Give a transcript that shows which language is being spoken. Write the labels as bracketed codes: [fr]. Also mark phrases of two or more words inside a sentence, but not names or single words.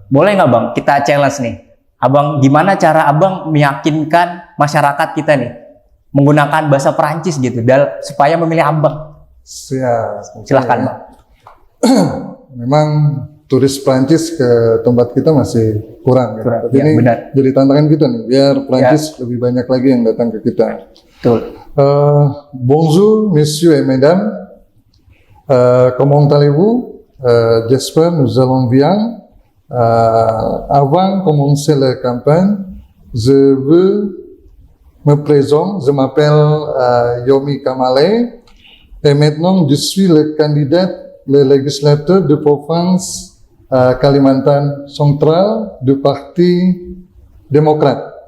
[id] Boleh nggak Bang, kita challenge nih. Abang, gimana cara Abang meyakinkan masyarakat kita nih menggunakan bahasa Perancis gitu, supaya memilih Abang? Siap. Silahkan Bang. Memang turis Prancis ke tempat kita masih kurang. Tapi ya, ini benar. Jadi tantangan kita nih, biar Prancis lebih banyak lagi yang datang ke kita. Betul. [fr] Bonjour, messieurs et mesdames. Comment allez-vous? J'espère nous allons bien. Avant de commencer la campagne, je veux me présente, je m'appelle Yomi Kamale et maintenant je suis le candidat, le législateur de province Kalimantan Central du Parti démocrate.